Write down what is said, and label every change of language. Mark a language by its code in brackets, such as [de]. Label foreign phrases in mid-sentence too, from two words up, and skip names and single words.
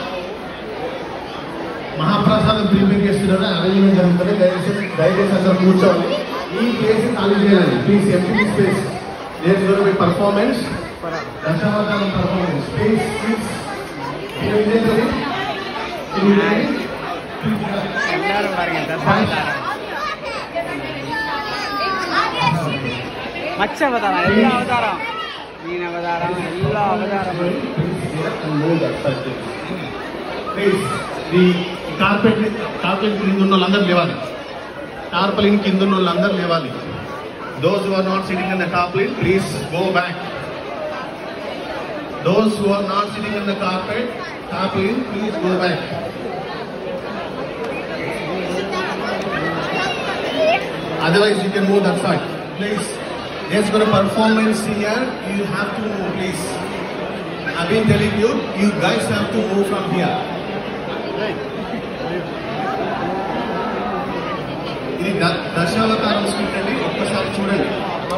[te] మహాప్రసాదం ప్రిపేర్ చేస్తున్నారు అరేంజ్మెంట్ జరుగుతుంది దయచేసి అందరూ కూర్చోవాలి ఈ ప్లేస్ ఖాళీ చేయాలి ప్లీజ్ [en] empty space there is going to be performance Dasavatharam performance please [ta] எல்லாரும் பாருங்க தசாவதாரம் மச்ச அவதாரம் எல்லா அவதாரம் மீன் அவதாரம் எல்லா அவதாரமும் [te] కార్పెట్ కింద ఉన్న వాళ్ళందరూ లేవాలి [en] టార్పలిన్ కింద ఉన్న వాళ్ళందరూ లేవాలి those who are not sitting in the tarpaulin please go back those who are not sitting in the tarpaulin please go back otherwise you can move that side please. There's got a performance here, you have to move please. I've been telling you, you guys have to move from here. [te] ఇది దశావతారం స్పీక్ అండి ఒక్కసారి చూడండి